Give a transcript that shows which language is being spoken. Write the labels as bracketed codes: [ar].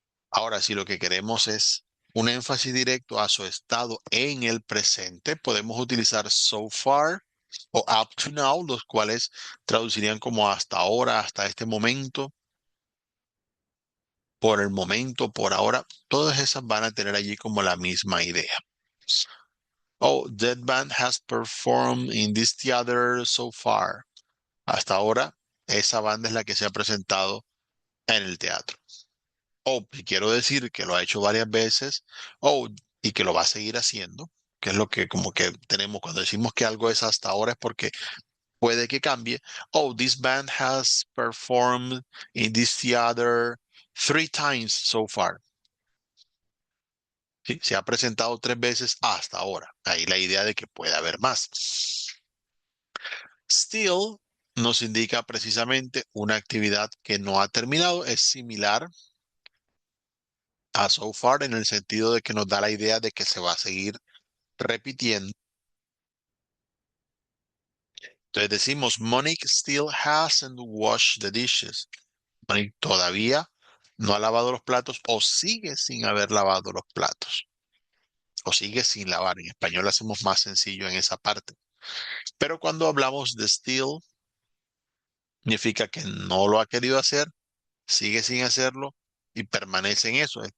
[es] Ahora, si lo que queremos es un énfasis directo a su estado en el presente, podemos utilizar so far o up to now, los cuales traducirían como hasta ahora, hasta este momento, por el momento, por ahora. Todas esas van a tener allí como la misma idea. [en] Oh, that band has performed in this theater so far. [es] Hasta ahora, esa banda es la que se ha presentado en el teatro. O si quiero decir que lo ha hecho varias veces, o y que lo va a seguir haciendo, que es lo que como que tenemos cuando decimos que algo es hasta ahora es porque puede que cambie. [en] Oh, this band has performed in this theater 3 times so far. [es] ¿Sí? Se ha presentado 3 veces hasta ahora. Ahí la idea de que puede haber más. Still nos indica precisamente una actividad que no ha terminado. Es similar a so far en el sentido de que nos da la idea de que se va a seguir repitiendo. Entonces decimos, [en] Monique still hasn't washed the dishes. [es] Monique todavía no ha lavado los platos o sigue sin haber lavado los platos. O sigue sin lavar. En español lo hacemos más sencillo en esa parte. Pero cuando hablamos de still, significa que no lo ha querido hacer, sigue sin hacerlo y permanece en eso.